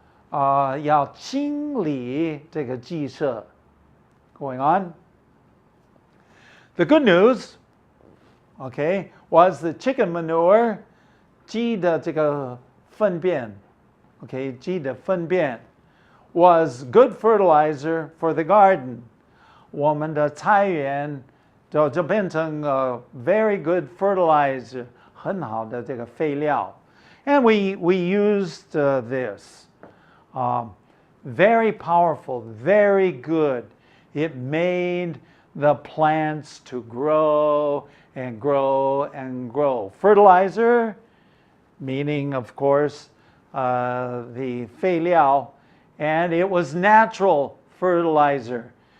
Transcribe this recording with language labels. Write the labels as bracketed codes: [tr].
[zh] 要清理这个鸡舍. [en] Going on. The good news, okay, was the chicken manure, [zh] 鸡的这个粪便, [en] okay, [zh] 鸡的粪便 [en] was good fertilizer for the garden. [zh] 我们的菜园就变成 [en] very good fertilizer, [zh] 很好的这个肥料. [en] And we used this. Very powerful, very good. It made the plants to grow and grow and grow. Fertilizer, meaning, of course, the 肥料, and it was natural fertilizer.